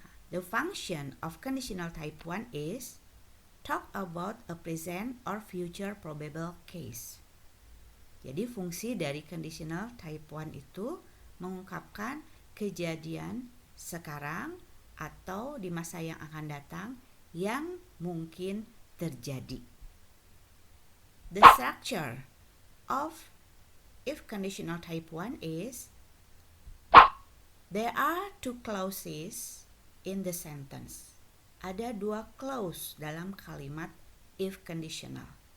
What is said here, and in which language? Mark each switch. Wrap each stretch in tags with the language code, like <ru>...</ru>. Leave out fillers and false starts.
<en>The function of conditional type 1 is talk about a present or future probable case.</en> <id>Jadi fungsi dari conditional type 1 itu mengungkapkan kejadian sekarang atau di masa yang akan datang yang mungkin terjadi.</id> <en>The structure of if conditional type 1 is, there are 2 clauses in the sentence.</en> <id>Ada 2 clause dalam kalimat if conditional.</id>